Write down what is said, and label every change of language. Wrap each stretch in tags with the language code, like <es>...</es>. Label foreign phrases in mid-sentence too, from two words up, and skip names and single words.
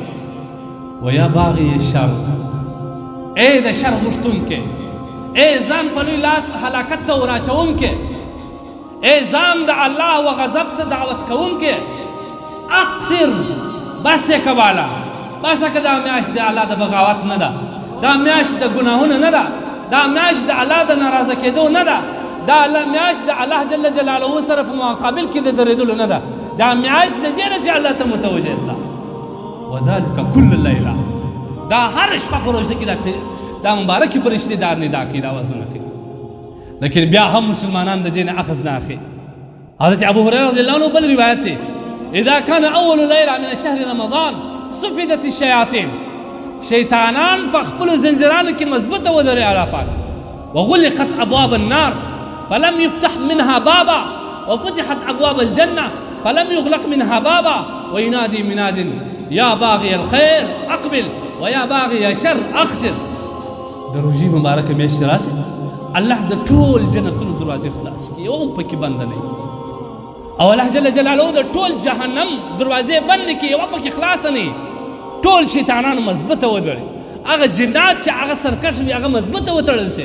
<ar>ویا باغی الشر،</ar> <ps>اے د شر غوښتونکې، اے ځان په لوی لاس هلاکت ته وراچونکې، اے ځان د الله و غضب ته دعوت کوونکې، اقصر بس یې کواله، بسه که دا میاشت د الله د بغاوت نه ده، دا میاشت د ګناهونو نه ده، دا میاشت د الله د ناراضه کېدو نه ده، دا میاشت د الله</ps> <ar>جل جلاله</ar> <ps>سره په مقابل کې د درېدلو نه ده، دا میاشت د دې نه چې الله ته متوجه سه.</ps> <ar>وذلك كل لیله،</ar> <ps>دا هر شپه په روژه کې دا مبارکې فرشتې دا ندا کوي، دا وازونه کوي. لیکن بیا هم مسلمانان د دې نه اخذ نه اخلي. حضرت ابو هريره</ps> <ar>رضی الله عنه</ar> <ps>بل روایت دی</ps> <ar>اذا كان اول ليله من شهر رمضان صفدت الشياطين،</ar> <ps>شیطانان په خپلو زنځیرانو کې مضبوطه ودرې الله پاک،</ps> <ar>وغلقت ابواب النار فلم يفتح منها بابا وفتحت ابواب الجنه فلم يغلق منها بابا وينادي مناد يا باغي الخير اقبل ويا باغي الشر اخسر.</ar> <ps>د روژې مبارکه میاشت راسي الله د ټول جنتونو دروازې خلاص کړي، یو پکې بند نه وي، او الله</ps> <ar>جل جلاله</ar> <ps>د ټول جهنم دروازې بند کړي، یو پکې خلاص نه وي. ټول شیطانان مضبوطه ودرې، هغه جنات چې هغه سرکش وي هغه مضبوطه وتړل سي.</ps>